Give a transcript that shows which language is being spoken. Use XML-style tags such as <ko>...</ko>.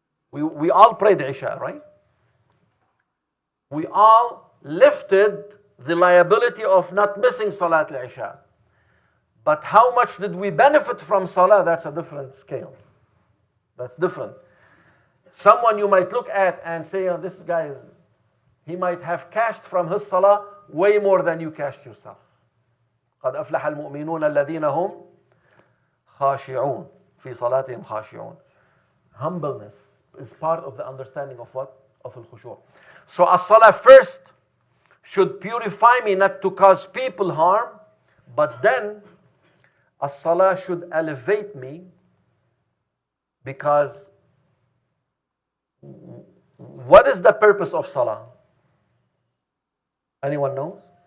<en>We all prayed Isha, right? We all lifted the liability of not missing Salat al-Isha. But how much did we benefit from Salah? That's a different scale. That's different. Someone you might look at and say, this guy, he might have cashed from his Salah way more than you cashed yourself.</en> <ar>قد أفلح المؤمنون الذين هم خاشعون في صلاتهم خاشعون.</ar> <en>Humbleness is part of the understanding of what? Of al-khushu'. So as-salah first should purify me not to cause people harm, but then as-salah should elevate me, because what is the purpose of salah? Anyone knows?</en>